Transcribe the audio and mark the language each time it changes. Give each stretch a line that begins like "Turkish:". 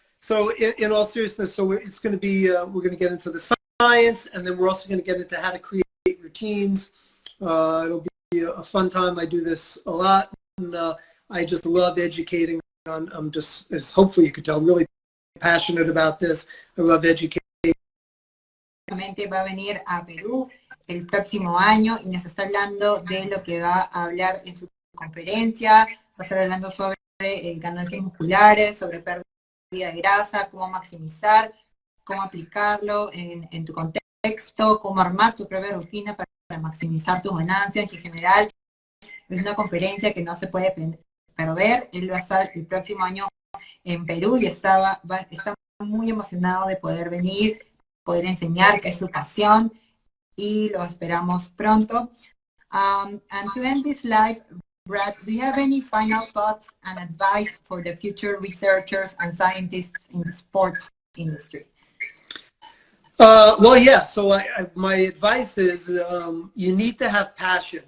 English: So, in all seriousness, so it's going to be, we're going to get into the science, and then we're also going to get into how to create routines. It'll be a fun time. I do this a lot, and I just love educating. I'm just, as hopefully you could tell, really passionate about this. I love educating.
Spanish: Va a venir a Perú el próximo año y nos está hablando de lo que va a hablar en su conferencia. Va a estar hablando sobre ganancias musculares, sobre pérdida de grasa, cómo maximizar, cómo aplicarlo en tu contexto, cómo armar tu propia rutina para maximizar tus ganancias. Y en general es una conferencia que no se puede perder. Él va a estar el próximo año en Perú y está muy emocionado de poder venir, poder enseñar, que es su pasión, y lo esperamos pronto.
English: And to end this live, Brad, do you have any final thoughts and advice for the future researchers and scientists in the sports industry? Well, yeah. So my advice is you need to have passion.